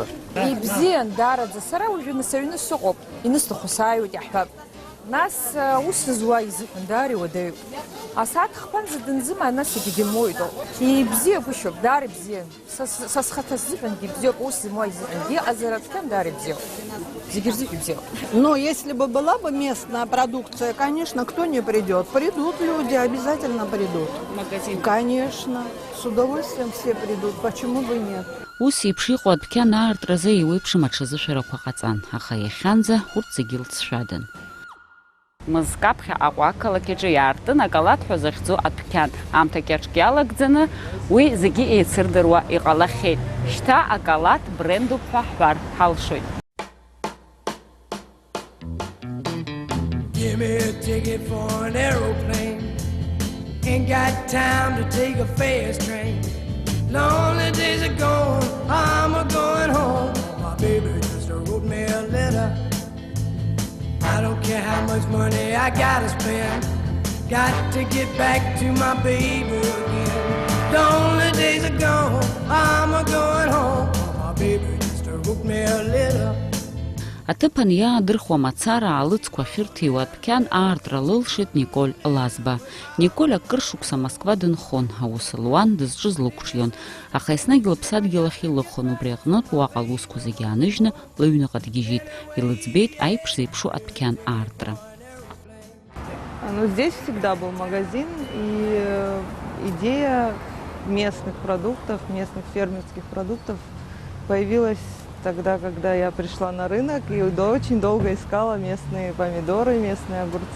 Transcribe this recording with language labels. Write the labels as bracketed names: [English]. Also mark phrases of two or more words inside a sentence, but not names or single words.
[Abkhazian] Ибзиан дараӡа, сара уажәы саҩны сыҟоуп, инысҭаху сааиуеит иаҳҳәап. Нас ус зуа изыҳәан даара иуадаҩуп. Асааҭ хԥанӡа данзымаа нас егьимоуит ауп. Ибзиагәышьоуп, даара ибзиан. Са схаҭа сзыҳәангьы ибзиоуп, ус зимуа изыҳәангьы иҟазар аҭҟьан даара ибзиоуп. Зегьы рзыҳәа ибзиоуп. [Russian] Но если бы была бы местная продукция, конечно, кто не придет? Придут люди, обязательно придут. Магазин. Конечно, с удовольствием все придут, почему бы нет? [Abkhazian] Ус еиԥш иҟоу адәқьан аартразы еиуеиԥшым аҽазышәарақәа ҟаҵан, аха иахьанӡа урҭ зегьы лҵшәадан. Мызкы аԥхьаҟа ақалақь аҿы иаартын акалаҭ ҳәа захьӡу адәқьан. Аамҭа кьаҿк иалагӡаны уи зегьы еицырдыруа иҟалахьеит. Шьҭа акалаҭ брендуп ҳәа ҳҳәар ҳалшоит. [English] Give me a ticket for an aeroplane. Ain't got time to take a fast train. Lonely days are gone, I'm a-going home. My baby just wrote me a letter. I don't care how much money I gotta spend. Got to get back to my baby again. Lonely days are gone, I'm a-going home. My baby just wrote me a letter. [Abkhazian] Аҭыԥан иаадырхуа мацара аалыҵқәа ахьырҭиуа адәқьан аартра лылшеит Николь Лазба. Николь акыр шықәса Москва дынхон, аус луан, дызҿыз лықәҿион. Аха еснагь лыԥсадгьыл ахь илыхон, убри аҟнытә уаҟа лусқәа зегьы ааныжьны лыҩныҟа дгьежьит. Илыӡбеит аиԥш зеиԥшу адәқьан аартра. [Russian] Здесь всегда был магазин, и идея местных продуктов, местных фермерских продуктов появилась тогда, когда я пришла на рынок и очень долго искала местные помидоры, местные огурцы.